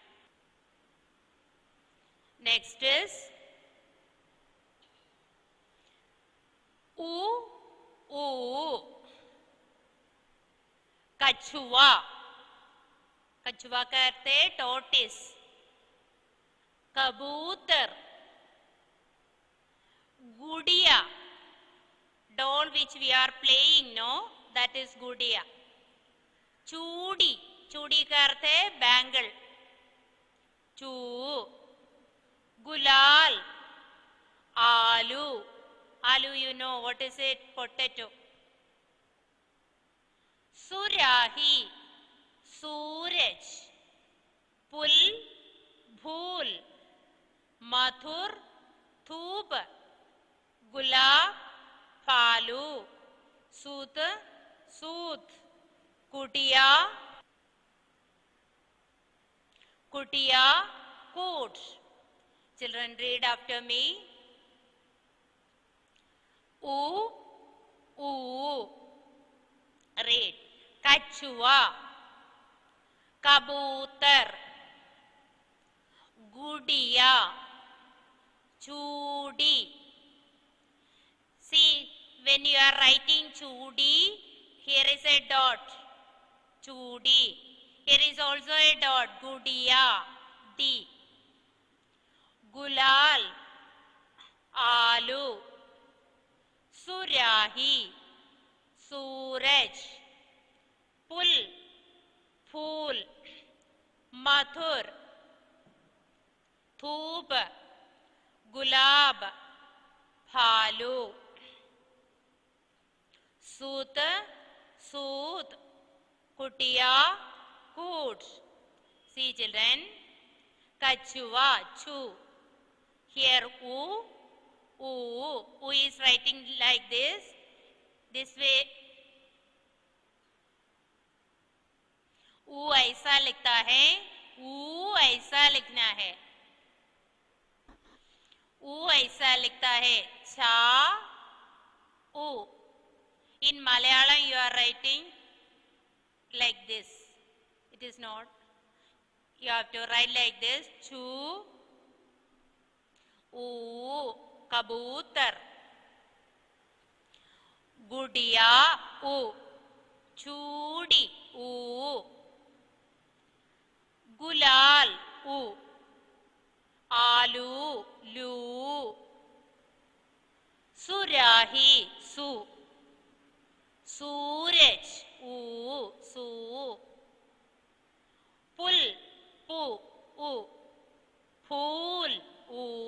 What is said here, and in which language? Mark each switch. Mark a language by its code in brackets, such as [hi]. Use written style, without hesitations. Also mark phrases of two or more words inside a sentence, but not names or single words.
[en] next is ऊ, कछुआ. [hi] कछुआ का अर्थ है टोटिस. कबूतर, गुड़िया, [en] doll which we are playing, no, that is गुड़िया. [hi] चूड़ी, चूड़ी का अर्थ है बैंगल, चू. गुलाल, आलू, आलू [en] you know what is it? Potato. [hi] सुराही, सूरज. पुल, भूल. मथुर, थूप. गुलाब, फालू. सूत, सूत. कुटिया, कुटिया, coat. [en] Children, read after me. ऊ, read. [hi] कछुआ, कबूतर, गुड़िया, चूड़ी. [en] See, when you are writing chudi, here is a dot, chudi. Here is also a dot, gudiya, D. Gulal, [hi] आलू. सुराही, सूरज. पुल, फूल. मथुर, थूप. गुलाब, फालू. सूत, सूत. कुटिया, कूट. [en] See children, कछुआ, chu. Here u is writing like this way. [hi] ऊ ऐसा लिखता है, ऊ ऐसा लिखना है. ऊ ऐसा लिखता है, छा, ऊ. [en] In Malayalam you are writing like this. It is not. You have to write like this. Chu, [hi] ऊ. कबूतर. गुड़िया, ऊ. चूड़ी, ऊ. गुलाल उ, आलू लू, सुराही सु, सूरज ऊ सू, पुल पु उ, फूल ऊ,